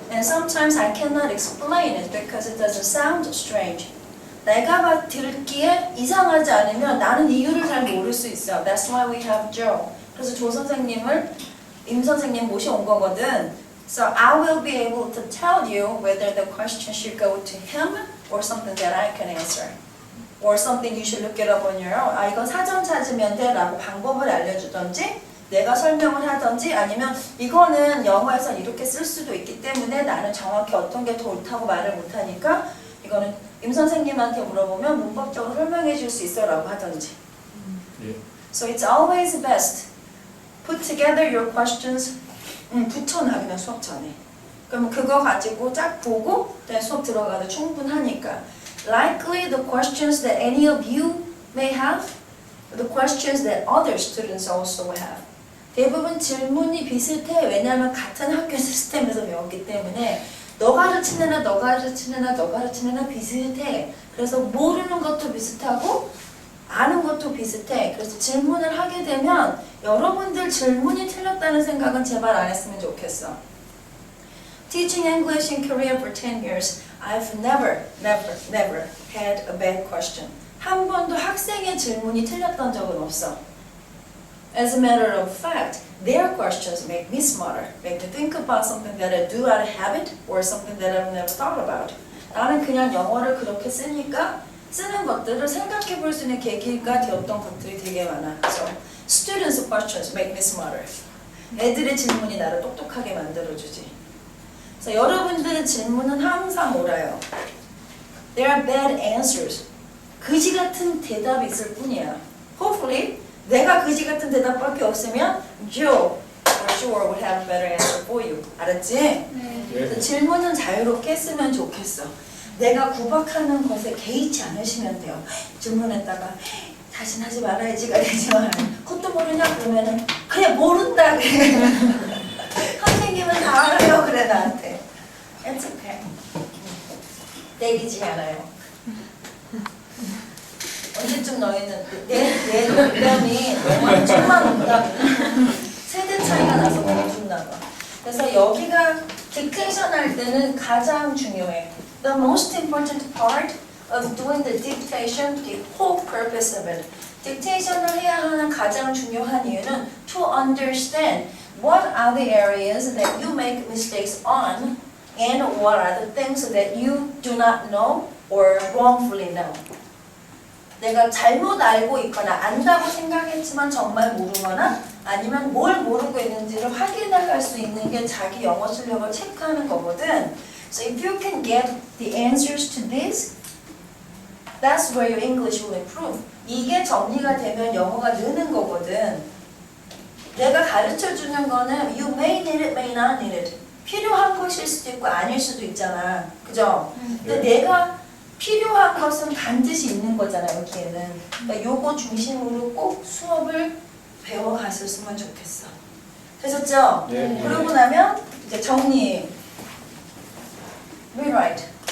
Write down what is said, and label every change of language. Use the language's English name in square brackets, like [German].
[English] And sometimes I cannot explain it because it doesn't sound strange. [Korean] 내가 듣기에 이상하지 않으면 나는 이유를 잘 모를 수 있어. [English] That's why we have Joe. [Korean] 그래서 조 선생님을 임 선생님 모셔온 거거든. [English] So I will be able to tell you whether the question should go to him or something that I can answer. Or something you should look it up on your own. [Korean] 아, 이건 사전 찾으면 돼 라고 방법을 알려주던지 내가 설명을 하던지 아니면 이거는 영어에서 이렇게 쓸 수도 있기 때문에 나는 정확히 어떤 게 더 옳다고 말을 못하니까 이거는 임 선생님한테 물어보면 문법적으로 설명해 줄 수 있어 라고 하던지. [English] So it's always best. Put together your questions. [Korean] 붙여놔 그냥 수업 전에. 그럼 그거 가지고 쫙 보고 수업 들어가도 충분하니까. [English] Likely the questions that any of you may have, the questions that other students also have. [Korean] 대부분 질문이 비슷해. 왜냐하면 같은 학교 시스템에서 배웠기 때문에 너 가르치는 애, 너 가르치는 애, 너 가르치는 애 비슷해. 그래서 모르는 것도 비슷하고 아는 것도 비슷해. 그래서 질문을 하게 되면 여러분들 질문이 틀렸다는 생각은 제발 안 했으면 좋겠어. [English] Teaching English in Korea for 10 years, I've never had a bad question. [Korean] 한 번도 학생의 질문이 틀렸던 적은 없어. [English] As a matter of fact, their questions make me smarter, make me think about something that I do out of habit or something that I've never thought about. [Korean] 나는 그냥 영어를 그렇게 쓰니까 쓰는 것들을 생각해 볼 수 있는 계기가 되었던 것들이 되게 많아. [English] So, students' questions make me smarter. [Korean] 애들의 질문이 나를 똑똑하게 만들어주지. 그래서 여러분들의 질문은 항상 옳아요. [English] There are bad answers. [Korean] 그지 같은 대답이 있을 뿐이야. [English] Hopefully, [Korean] 내가 그지 같은 대답밖에 없으면 [English] Joe for sure would have a better answer for you. [Korean] 알았지? 네. 질문은 자유롭게 했으면 좋겠어. 내가 구박하는 것에 개의치 않으시면 돼요. 질문했다가 다신 하지 말아야지가 되지만 그것도 모르냐 그러면은 그래 모른다 그래. 선생님은 다 알아요 그래 나한테. [English] It's okay. [Korean] 때리지 않아요. 언제쯤 너희는 내 농담이 너무 정말 농담이야. 세대 차이가 나서 너무 좋나 봐. 그래서 여기가 딕테이션 할 때는 가장 중요해. [English] The most important part of doing the dictation, the whole purpose of it. [Korean] 딕테이션을 해야 하는 가장 중요한 이유는 [English] to understand what are the areas that you make mistakes on and what are the things that you do not know or wrongfully know. [Korean] 내가 잘못 알고 있거나 안다고 생각했지만 정말 모르거나 아니면 뭘 모르고 있는지를 확인해 갈 수 있는 게 자기 영어 실력을 체크하는 거거든. [English] So if you can get the answers to this, that's where your English will improve. [Korean] 이게 정리가 되면 영어가 느는 거거든. 내가 가르쳐 주는 거는 [English] you may need it, may not need it. [Korean] 필요한 것일 수도 있고 아닐 수도 있잖아. 그죠? 근데 내가 필요한 것은 반드시 있는 거잖아 여기에는. 그러니까 요거 중심으로 꼭 수업을 배워갔었으면 좋겠어. 되셨죠? 네. 그러고 나면 이제 정리. Rewrite.